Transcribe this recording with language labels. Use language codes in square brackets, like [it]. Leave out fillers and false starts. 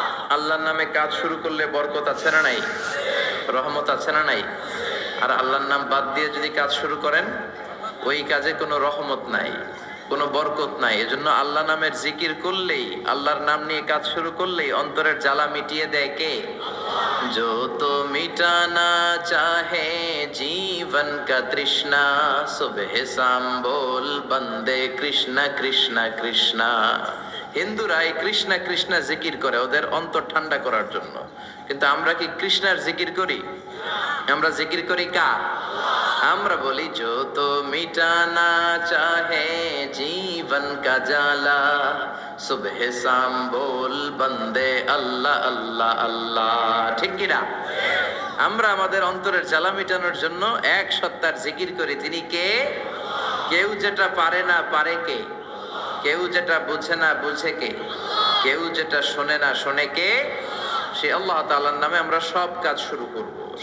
[bn] আল্লাহর নামে কাজ শুরু করলে বরকত আছে না নাই? রহমত আছে না নাই? আর আল্লাহর নাম বাদ দিয়ে যদি কাজ শুরু করেন, ওই কাজে কোনো রহমত নাই, কোনো বরকত নাই। এজন্য আল্লাহ নামের জিকির করলেই, আল্লাহর নাম নিয়ে কাজ শুরু করলেই অন্তরের জ্বালা মিটিয়ে দেয় কে? [hi] जो तो मिटाना चाहे जीवन का तृष्णा, सुबह शाम बोल बंदे कृष्ण कृष्ण कृष्ण। [bn] হিন্দুরা এই কৃষ্ণ কৃষ্ণ জিকির করে ওদের অন্তর ঠান্ডা করার জন্য, কিন্তু আমরা কি কৃষ্ণের জিকির করি? আমরা জিকির করি কার? আমরা বলি [hi] जो तो मिटाना चाहे जीवन का जाला, सुबह शाम बोल बंदे अल्लाह अल्लाह अल्लाह। [bn] ঠিক কি না? আমরা আমাদের অন্তরের জ্বালা মিটানোর জন্য এক সত্তার জিকির করি, তিনি কে? কেউ যেটা পারে না পারে কে? কেউ যেটা বুঝে না বুঝে কে? কেউ যেটা শোনে না শোনে কে? সে আল্লাহ তাআলার নামে আমরা সব কাজ শুরু করব।